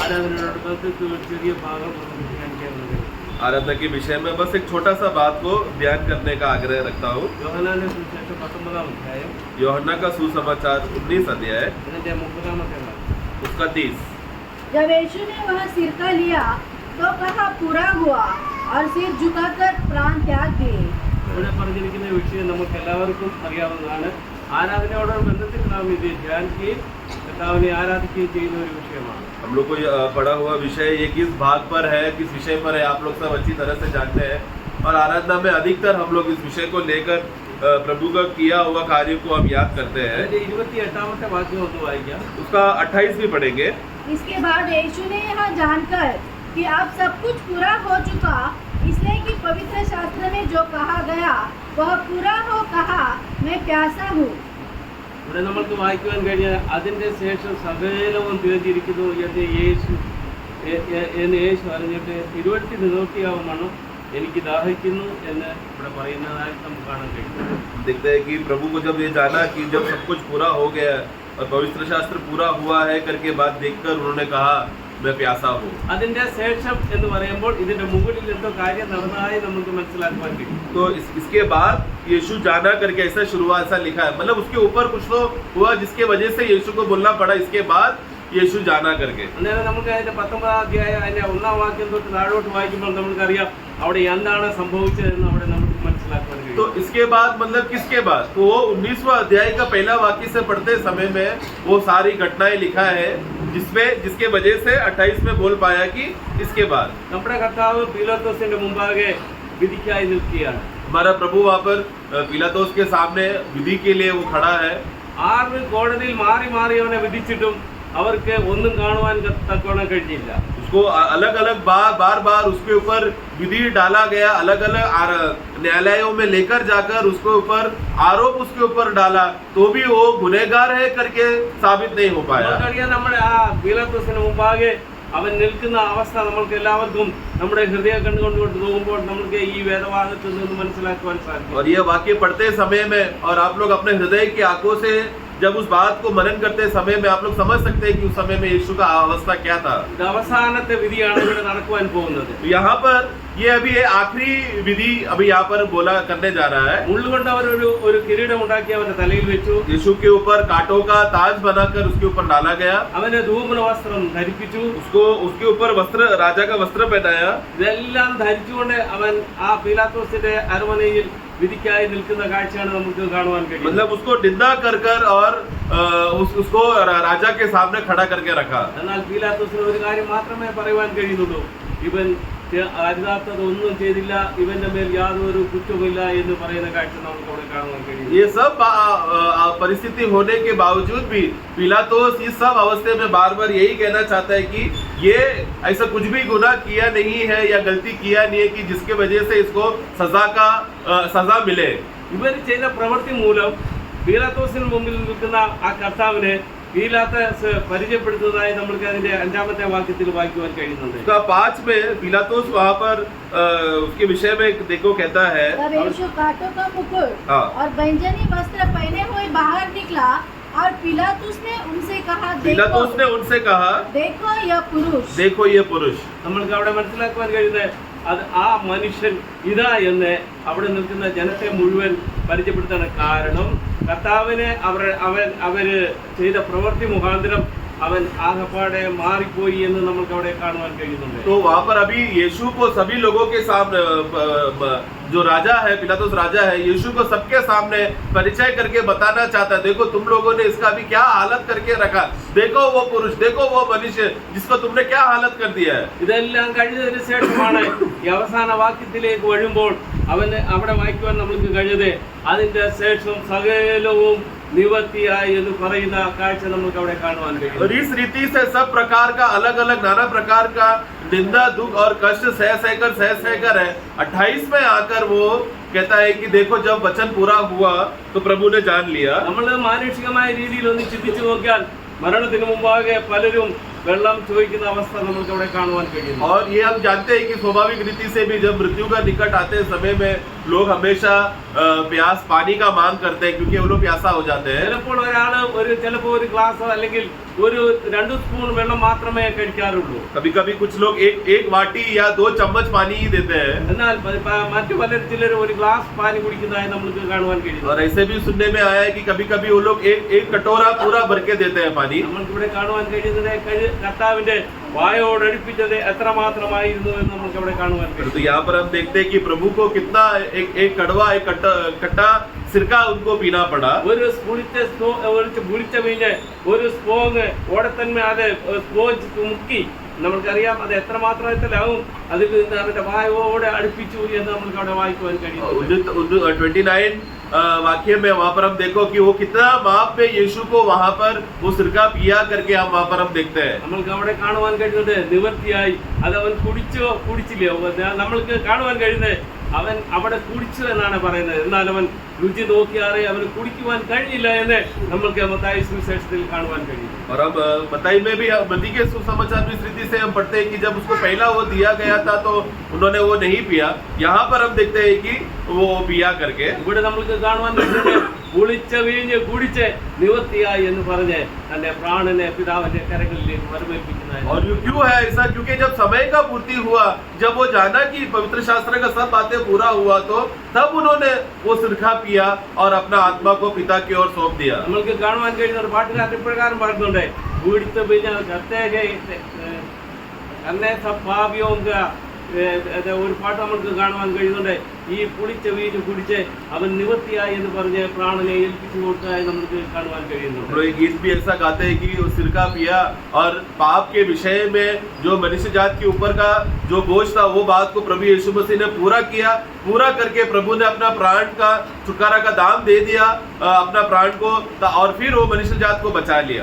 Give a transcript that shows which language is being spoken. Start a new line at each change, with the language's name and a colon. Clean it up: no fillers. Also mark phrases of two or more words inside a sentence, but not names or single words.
Hindi: आराधना के विषय में बस एक छोटा सा बात को ध्यान करने का आग्रह रखता हूँ। यूहन्ना का सुसमाचार 19 अध्याय उसका 30। जब यीशु ने वह सिरका लिया तो कहा पूरा हुआ और सिर झुकाकर प्राण त्याग दिए।
Malayalam: പറഞ്ഞിരിക്കുന്ന വിഷയം നമുക്ക് എല്ലാവർക്കും അറിയാവുന്നതാണ്. ആരാധനയോടുള്ള ബന്ധത്തിൽ നാം ഇത് ധ്യാനിക്കുകയും കർത്താവിനെ ആരാധിക്കുകയും ചെയ്യുന്ന ഒരു വിഷയമാണ്.
Hindi: हम लोग को पढ़ा हुआ विषय ये किस भाग पर है, किस विषय पर है, आप लोग सब अच्छी तरह से जानते हैं। और आराधना में अधिकतर हम लोग इस विषय को लेकर प्रभु का किया हुआ कार्य को हम याद करते हैं। 28वां वाक्य
Malayalam: ഒന്ന് വായിക്കാം.
Hindi: उसका 28 भी पढ़ेंगे। इसके बाद यीशु ने यह जानकर कि अब सब कुछ पूरा हो चुका, इसलिए कि पवित्र शास्त्र में जो कहा गया वह पूरा हो कहा, मैं प्यासा हूँ.
Malayalam: ഇവിടെ നമുക്ക് വായിക്കുവാൻ കഴിഞ്ഞാൽ അതിന്റെ ശേഷം സകലവും തീർന്നിരിക്കുന്നു എന്ന് യേശു അറിഞ്ഞിട്ട് 20 നിവൃത്തിയാവുമാണ് എനിക്ക് ദാഹിക്കുന്നു എന്ന് ഇവിടെ പറയുന്നതായി നമുക്ക് കാണാൻ കഴിയും.
Hindi: देखते हैं कि प्रभु को जब ये जाना कि जब सब कुछ पूरा हो गया और पवित्र शास्त्र पूरा हुआ है करके बात देखकर उन्होंने कहा मैं प्यासा हूँ.
Malayalam: അതിന്റെ ശേഷം എന്ന് പറയുമ്പോൾ ഇതിന്റെ മുകളിൽ എന്തോ കാര്യം നടന്നതായി നമുക്ക് മനസ്സിലാക്കാൻ കഴിയും.
Hindi: तो इसके बाद यीशु जाना करके ऐसा शुरुआत ऐसा लिखा है, मतलब उसके ऊपर कुछ तो हुआ जिसके वजह से यीशु को बोलना पड़ा इसके बाद यीशु जाना करके.
Malayalam: അന്നേരം നമുക്ക് അതിന്റെ 19ാം അധ്യായം അതിന്റെ 1ാം വാക്യം തൊട്ട് താഴോട്ട് വായിക്കുമ്പോൾ നമുക്കറിയാം അവിടെ എന്താണ് സംഭവിച്ചതെന്ന് അവിടെ നമുക്ക് മനസ്സിലാക്കാൻ കഴിയും.
Hindi: तो इसके बाद मतलब किसके बाद, तो वो 19वां अध्याय का पहला वाक्य से पढ़ते समय में वो सारी घटनाएं लिखा है जिसके वजह से 28 में बोल पाया कि इसके बाद.
Malayalam: നമ്മുടെ കർത്താവ് പീലാത്തോസിന്റെ മുമ്പാകെ വിധിക്കായി നിൽക്കുകയാണ്.
Hindi: हमारा प्रभु वहाँ पर पिलातोस के सामने विधि के लिए वो खड़ा है.
Malayalam: 6 കോടതിയിൽ മാറി മാറി അവനെ വിധിച്ചിട്ടും അവർക്ക് ഒന്നും കാണുവാൻ തക്കവണ്ണം കഴിഞ്ഞില്ല.
Hindi: उसको अलग अलग बार उसके ऊपर विधि डाला गया, अलग अलग न्यायालयों में लेकर जाकर उसके ऊपर आरोप उसके ऊपर डाला, तो भी वो गुनहगार है करके साबित नहीं हो पाया.
Malayalam: നമ്മുടെ ആ പീലാത്തോസിന് മുമ്പാകെ അവൻ നിൽക്കുന്ന അവസ്ഥ നമ്മൾക്ക് എല്ലാവർക്കും നമ്മുടെ ഹൃദയ കണ്ടുകൊണ്ട് പോകുമ്പോൾ നമുക്ക് ഈ വേദഭാഗത്തിൽ നിന്ന് മനസ്സിലാക്കുവാൻ സാധിക്കും.
Hindi: और ये वाक्य पढ़ते समय में और आप लोग अपने हृदय की आंखों से जब उस बात को मनन करते समय में आप लोग समझ सकते हैं कि उस समय में यीशु का अवस्था क्या था.
Malayalam: അവസാനത്തെ വിധിയാണ് ഇവിടെ നടക്കുവാൻ പോകുന്നത്.
Hindi: यहाँ पर ये अभी आखिरी विधि अभी यहाँ पर बोला करने जा रहा है.
Malayalam: മുള്ളുകൊണ്ട് അവർ ഒരു കിരീടം ഉണ്ടാക്കി അവന്റെ തലയിൽ വെച്ചു.
Hindi: यीशु के ऊपर कांटों का ताज बनाकर उसके ऊपर डाला गया.
Malayalam: അവനെ ധൂമ്ര വസ്ത്രം ധരിപ്പിച്ചു.
Hindi: उसके ऊपर वस्त्र, राजा का वस्त्र पहनाया.
Malayalam: ഇതെല്ലാം ധരിച്ചുകൊണ്ട് അവൻ ആ പീലാത്തോസിന്റെ അരമനയിൽ വിധിക്കായി നിൽക്കുന്ന കാഴ്ചയാണ് നമുക്ക് കാണുവാൻ കഴിയും.
Hindi: मतलब उसको निंदा कर और उसको राजा के सामने खड़ा करके रखा.
Malayalam: എന്നാൽ പീലാത്തോസിന് ഒരു കാര്യം മാത്രമേ പറയുവാൻ കഴിയുന്നുള്ളൂ, ഇവൻ അരുതാത്തതൊന്നും ചെയ്തില്ല, ഇവന്റെ മേൽ യാതൊരു കുറ്റവുമില്ല എന്ന് പറയുന്ന കാഴ്ച നമുക്ക് അവിടെ കാണുവാൻ കഴിയും.
Hindi: ये सब परिस्थिति होने के बावजूद भी पिलातोस इस सब अवस्थे में बार बार यही कहना चाहता है कि ये ऐसा कुछ भी गुनाह किया नहीं है या गलती किया नहीं है कि जिसके वजह से इसको सजा मिले.
Malayalam: ഇവർ ചെയ്ത പ്രവൃത്തി മൂലം പീലാത്തോസിന് മുമ്പിൽ നിൽക്കുന്ന ആ കർത്താവിനെ പീലാത്തോസ് പരിചയപ്പെടുത്തുന്നതായി നമുക്ക് അതിന്റെ 5ാമത്തെ വാക്യത്തിൽ വായിക്കുവാൻ കഴിയുന്നുണ്ട്.
Hindi: 5 में पिलातोस वहाँ पर उसके विषय में देखो कहता है, तब यीशु कांटों का मुकुट और बैंजनी वस्त्र पहने हुए बाहर निकला और पिलातुस ने उनसे कहा, देखो यह पुरुष.
Malayalam: നമ്മൾക്ക് അവിടെ മനസ്സിലാക്കുവാൻ കഴിയുന്നത് അത് ആ മനുഷ്യൻ ഇതാ എന്ന് അവിടെ നിൽക്കുന്ന ജനത്തെ മുഴുവൻ പരിചയപ്പെടുത്താൻ കാരണം കർത്താവിനെ അവര് ചെയ്ത പ്രവൃത്തി മുഖാന്തരം അവൻ ആകപ്പാടെ മാറിപ്പോയി എന്ന് നമുക്ക് അവിടെ കാണുവാൻ കഴിയുന്നുണ്ട്.
Hindi: तो वहाँ पर अभी यीशु को सभी लोगों के सामने जो राजा है, पिलातुस राजा है, यीशु को सबके सामने परिचय करके बताना चाहता है, देखो तुम लोगों ने इसका अभी क्या हालत करके रखा, देखो वो पुरुष, देखो वो मनुष्य जिसको तुमने क्या हालत कर दिया है.
Malayalam: ഇതെല്ലാം കഴിഞ്ഞതിന് ശേഷമാണ് ഈ അവസാന വാക്യത്തിലേക്ക് വരുമ്പോൾ അവന് അവിടെ വായിക്കുവാൻ നമുക്ക് കഴിഞ്ഞത് അതിന്റെ ശേഷം സകലവും നിവർത്തിയായി എന്ന് പറയുന്ന കാഴ്ച നമുക്ക് അവിടെ കാണുവാൻ കഴിയും.
Hindi: और इस रीति से सब प्रकार का अलग अलग नाना प्रकार का निंदा दुख और कष्ट सह कर है 28 में आकर वो कहता है कि देखो जब वचन पूरा हुआ तो प्रभु ने जान लिया.
Malayalam: നമ്മൾ മാനുഷികമായ രീതിയിൽ ഒന്ന് ചിന്തിച്ചു നോക്കിയാൽ മരണത്തിന് മുമ്പാകെ പലരും വെള്ളം ചോദിക്കുന്ന അവസ്ഥ നമുക്ക് അവിടെ കാണുവാൻ കഴിയും.
Hindi: और ये हम जानते हैं कि स्वाभाविक रीति से भी जब मृत्यु का निकट आते समय में लोग हमेशा प्यास पानी का मांग करते हैं क्योंकि वो लोग प्यासा हो जाते हैं.
Malayalam: ചിലപ്പോൾ ഒരാള് ചിലപ്പോൾ ഒരു ഗ്ലാസ് അല്ലെങ്കിൽ ഒരു 2 സ്പൂൺ വെള്ളം മാത്രമേ കഴിക്കാറുള്ളൂ.
Hindi: कभी कभी कुछ लोग एक वाटी या 2 चम्मच पानी ही देते हैं.
Malayalam: എന്നാൽ മറ്റു ചിലർ ഒരു ഗ്ലാസ് പാനി കുടിക്കുന്നതായി നമുക്ക് കാണുവാൻ കഴിയും.
Hindi: और ऐसे भी सुनने में आया है कि कभी कभी वो लोग एक कटोरा पूरा भर के देते हैं पानी.
Malayalam: നമുക്ക് ഇവിടെ കാണുവാൻ കഴിയുന്നത് കർത്താവിന്റെ വായോടടുപ്പിച്ചത് എത്രമാത്രമായിരുന്നു എന്ന് നമുക്ക് അവിടെ കാണുവാൻ കഴിയും.
Hindi: तो यहाँ पर हम देखते हैं कि प्रभु को कितना एक कड़वा एक कट्टा सिरका उनको पीना पड़ा.
Malayalam: ഒരു പുളിച്ച വീഞ്ഞ് ഒരു സ്പോങ് ഓടത്തന്മേ അത് സ്പോഞ്ച് മുക്കി നമുക്കറിയാം അത് എത്രമാത്രത്തിലാവും അതിൽ നിന്ന് അവരുടെ വായോടെ അടുപ്പിച്ചു എന്ന് നമുക്ക് അവിടെ വായിക്കുവാൻ കഴിയും.
Hindi: 29 वाक्य में वहां पर हम देखो कि वो कितना माप में यीशु को वहां पर वो सिरका पिया करके हम वहां पर हम देखते हैं.
Malayalam: നമ്മൾക്ക് അവിടെ കാണുവാൻ കഴിയുന്നത് നിവർത്തിയായി അത് അവൻ കുടിച്ചോ കുടിച്ചില്ലയോ നമ്മൾക്ക് കാണുവാൻ കഴിയുന്നത് അവൻ അവിടെ കുടിച്ചു എന്നാണ് പറയുന്നത്. എന്നാൽ അവൻ രുചി നോക്കിയാറെ അവന് കുടിക്കുവാൻ കഴിഞ്ഞില്ല എന്ന് നമ്മൾക്ക് മത്തായി സുവിശേഷത്തിൽ കാണുവാൻ കഴിയും.
Hindi: और अब मत्ती में भी मत्ती के सुसमाचार में इस रीति से हम पढ़ते हैं कि जब उसको पहला वो दिया गया था तो उन्होंने वो नहीं पिया. यहाँ पर हम देखते हैं कि वो पिया करके
Malayalam: ഇവിടെ നമ്മൾക്ക് കാണുവാൻ കഴിയുന്നത് പുളിച്ച വീഞ്ഞ് കുടിച്ച് നിവർത്തിയായി എന്ന് പറഞ്ഞ് തന്റെ പ്രാണനെ പിതാവിന്റെ കരങ്ങളിലേക്ക് വരവേൽപ്പിക്കുന്നതായി.
Hindi: और क्यों है ऐसा? क्योंकि जब समय का पूर्ति हुआ, जब वो जाना कि पवित्र शास्त्र का सब बातें पूरा हुआ तो तब उन्होंने वो सिरका पिया और अपना आत्मा को पिता की ओर सौंप दिया.
Malayalam: നമ്മൾക്ക് കാണുവാൻ കഴിയുന്ന ഒരു പാട്ടുകാരൻ ഇപ്രകാരം പറയുന്നുണ്ട്, കുടിച്ച വീഞ്ഞ് ഒരു പാട്ട് നമുക്ക് കാണുവാൻ കഴിയുന്നുണ്ട്. ഈ പുളിച്ച വീഞ്ഞ് കുടിച്ച് അവൻ നിവർത്തിയായി എന്ന് പറഞ്ഞ് പ്രാണനെ ഏൽപ്പിച്ചു കൊടുത്തതായി നമുക്ക് കാണുവാൻ കഴിയുന്നുണ്ട്.
Hindi: ये गीत भी ऐसा गाते हैं कि वो सिरका पिया और पाप के विषय में जो मनुष्य जात के ऊपर का जो बोझ था वो बात को प्रभु यीशु मसीह ने पूरा करके प्रभु ने अपना प्राण का छुटकारा का दाम दे दिया अपना प्राण को, और फिर वो मनुष्य जात को बचा लिया.